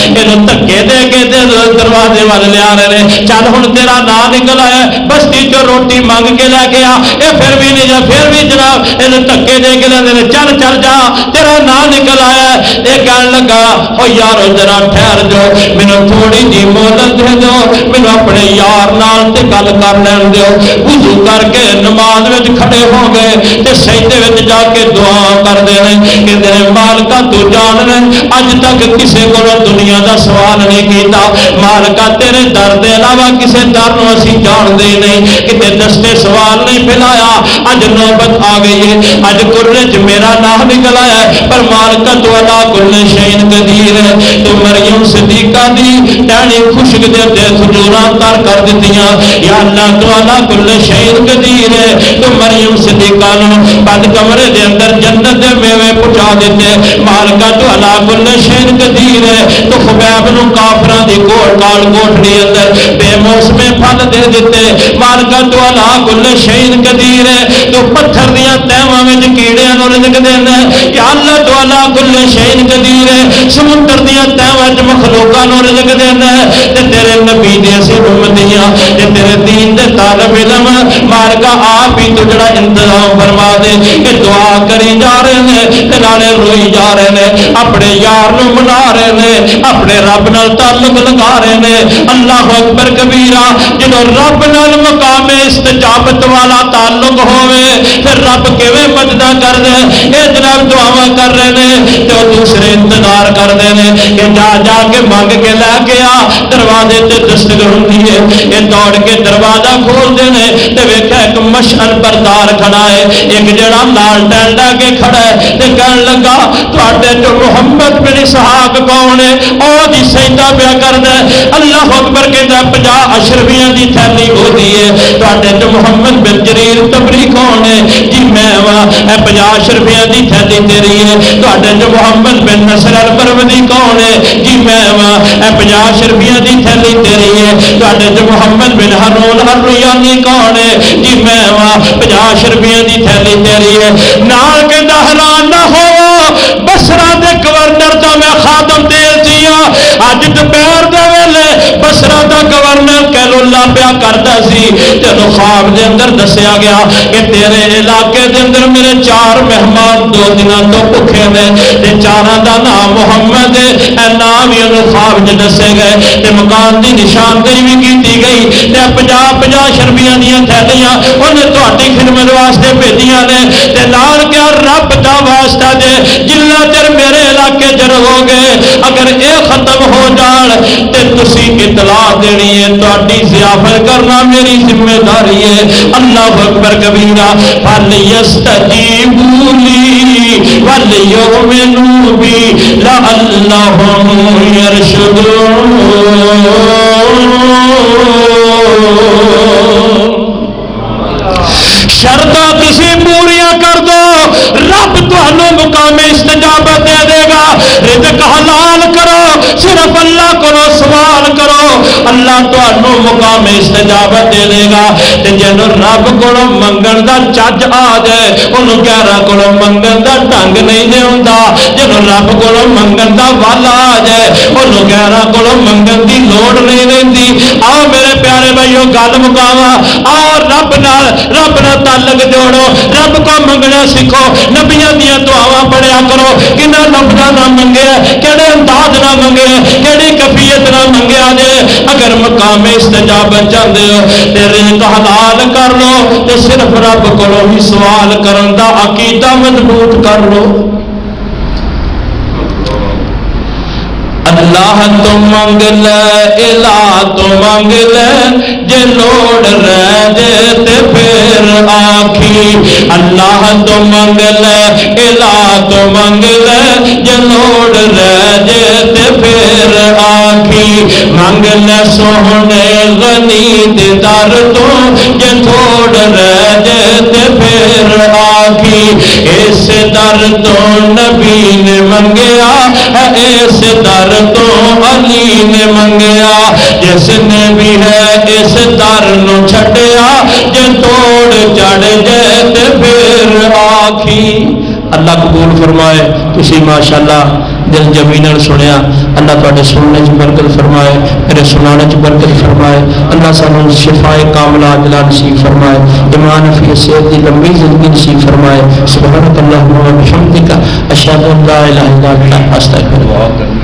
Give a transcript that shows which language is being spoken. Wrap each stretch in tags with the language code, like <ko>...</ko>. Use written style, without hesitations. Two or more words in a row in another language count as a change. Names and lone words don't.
<pa>انہوں دھکے دے کے دروازے والے لے آ رہے ہیں، چل ہن تیرا نام نکل آیا، بستی چو روٹی مانگ کے لے گیا، اے پھر بھی نہیں جا، پھر بھی جناب انہوں دھکے دے کے لے چل چل جا تیرا نام نکل کہنے لگا او یارو ذرا ٹھہر جو، مینو تھوڑی جی مہلت دے دو، مینو اپنے یار نال تے گل کر لین دیو۔ وضو کر کے نماز وچ کھڑے ہو گئے تے سجدے وچ جا کے دعا کر دے کہندے نے مالکا تو جان لے اج تک کسے کولوں دنیا دا سوال نہیں کیتا، مالکا تیرے در دے علاوہ کسے در نو اسی جان دے نہیں، کتے دستے سوال نہیں پھیلایا، اج نوبت آ گئی ہے، اج قرے چ میرا نام نکل آیا ہے، پر مالکا تو</pa> <ar>اللہ کل شین قدیر</ar> <pa>ہے، تو مریم صدیقہ دی ٹہنی خشک دے تے کھجوراں تر کر دتیاں،</pa> <ar>یا اللہ</ar> <pa>تو</pa> <ar>اللہ کل شین</ar> <pa>قدیر ہے، تو مریم صدیقہ نو بند کمرے دے اندر جنت دے میوے پہنچا دیتے، مالکا تو</pa> <ar>اللہ کل شین قدیر</ar> <pa>ہے، تو خبیب نو کافراں دی کال کوٹھڑی اندر بے موسمے پھل دے دیتے، مالکا تو</pa> <ar>اللہ کل شین قدیر</ar> <pa>ہے، تو پتھر دیاں تہواں وچ کیڑیاں نو رزق دینا،</pa> <ar>یا اللہ</ar> <pa>تو</pa> <ar>اللہ کل شین قدیر</ar> <pa>ہے، سمندر دیاں تہواں وچ مخلوقاں نو رزق دینا ہے، تے تیرے نبی دے اسی امتیاں تے تیرے دین دے طالب علم مالکا آپ ہی تو جڑا انتظام فرما دے کہ دعا کری جا رہے ہیں تے نالے روئی جا رہے ہیں، اپنے یار نو منا رہے ہیں، اپنے رب نال تعلق لگا رہے ہیں۔</pa> <ar>اللہ اکبر کبیرہ،</ar> <pa>جدوں رب نال مقام استجابت والا تعلق ہوئے پھر رب کیویں مدداں کر دے، اے جناب دعاواں کر رہے ہیں تو دوسرے انتظار کر دے کہ جا جا کے مانگ کے لے کے آ، دروازے تے دستک ہوندی ہے، یہ دوڑ کے دروازہ کھول دینے تے ویکھیا ایک مشعل بردار کھڑا ہے، ایک جڑا لال ٹینڈا کے کھڑا ہے تے کہن لگا تواڈے جو محمد بن اسحاق کون ہے، او جی سجدہ پیا کردا ہے۔</pa> <ar>اللہ اکبر</ar> <pa>کہندا 50 اشرفیاں دی تھیلی ہوندی ہے، تواڈے جو محمد بن جریر تبری کون ہے، جی میں وا، اے 50 اشرفیاں دی تھیلی تیری ہے، تواڈے جو محمد بن نصر الپروردی کون ہے، جی میں وا، اے 50 اشرفیاں دی تھیلی تیری ہے، تواڈے جو محمد بن ہارون الریانی کون ہے، جی میں وا، 50 اشرفیاں دی تھیلی تیری ہے۔ نال کہندا حیران نہ ہو بصرہ دے گورنر دا میں خادم تیل جیاں، اج دوپہر دے ویلے بصرہ دا گورنر کہلو اللہ پیا کردا سی، جدوں خواب دے اندر دسیا گیا کہ تیرے علاقے دے اندر میرے 4 مہمان 2 دنوں تو بھکھے نے تے 4 دا نام محمد ہے، اے نام ہی انہوں خواب چ دسے گئے تے مکان دی نشاندہی بھی کیتی گئی تے 50 اشرفیاں دیاں تھیلیاں انہیں تہاڈی خدمت واسطے بھیجیاں نے تے نال کیا رب دا واسطہ دے جنہ چر میرے علاقے چ رہو گے اگر اے ختم ہو جان تے تسی اطلاع دینی ہے، تہاڈی ضیافت کرنا میری ذمہ داری ہے۔</pa> <ar>اللہ اکبر کبیرہ، فلیستجیبوا لی ولیؤمنوا بی لعلہم یرشدون۔</ar> <pa>تسی پوریاں کر دو رب تمہیں مقام استجابت دے دے گا.</pa> <ur>رزق حلال کرو, صرف اللہ کو سوال کرو, اللہ تمہیں مقام استجابت دے دے گا.</ur> <pa>جنوں رب کو منگن دا چج آ جائے انہوں 11 کو منگن دا ڈنگ نہیں دے ہوندا. جنوں رب کو منگن دا ول آ جائے انہوں 11 کو منگن دی لوڑ نہیں رہندی. آؤ میرے پیارے بھائیو گل مکاواں, آؤ رب نال تعلق جوڑو, رب کو منگنا سیکھو, نبیاں دیاں دعاواں پڑھیا کرو. کناں لفظاں نال منگیا, کہڑے انداز نال منگیا, کہڑی کیفیت نال منگیا جے. اگر مقام استجابت چاہتے ہو تے رزق حلال کر لو تے صرف رب کو ہی سوال کرن دا عقیدہ مضبوط کر لو. اللہ تو منگ لے, الہ تو منگ لے, جے لوڑ رہ جے تے پھر آکھی. اللہ تو منگ لے, الہ تو منگ لے, جے لوڑ رہ جے تے پھر آکھی. منگ لے سونے غنی دے در تو, جے تھوڑ رہ جے تے پھر آکھی. اس در تو نبی نے منگیا, اس در تو علی نے منگیا. جس نے بھی ہے اس در نو چھڈیا, جے توڑ چڑھ جائے تے پھر آکھی. اللہ قبول فرمائے. تسی ماشاءاللہ دل جمیناً سنیا, اللہ تواڈے سننے چ برکت فرمائے, میرے سنانے چ برکت فرمائے. اللہ سانو شفائے کاملہ عاجلہ نصیب فرمائے, ایمان فی صحت دی لمبی زندگی نصیب فرمائے.</pa> <ar>سبحانک اللہم و بحمدک, اشہد ان لا الہ الا انت, استغفرک.</ar>